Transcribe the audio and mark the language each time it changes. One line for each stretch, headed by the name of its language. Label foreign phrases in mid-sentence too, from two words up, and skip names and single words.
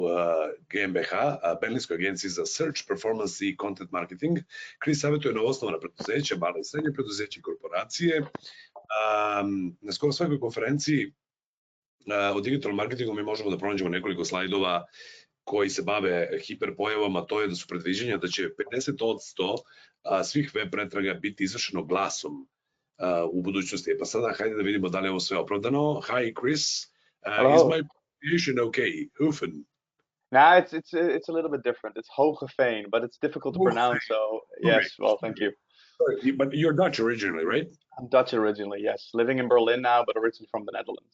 Serbian: GmbH, Berlinskoj agenciji za
English: search, performance
Serbian: i
English: content marketing.
Serbian: Chris savjetuje novoosnovana preduzeća, mala i srednje preduzeća i korporacije. Na skoro svakoj konferenciji o digitalnom marketingu mi možemo da pronađemo nekoliko slajdova koji se bave hiperpojavama. To je da su predviđenja da će 50% svih web pretraga biti izvršeno glasom u budućnosti. Pa sada hajde da vidimo da li je ovo sve opravdano.
English: Hi Chris, is my pronunciation okay? Hoogeveen. Nah, it's a little bit different. It's Hoogeveen, but it's difficult to pronounce. So yes, well, thank you. Sorry, but you're Dutch originally, right? I'm Dutch originally, yes. Living in Berlin now, but originally from the Netherlands.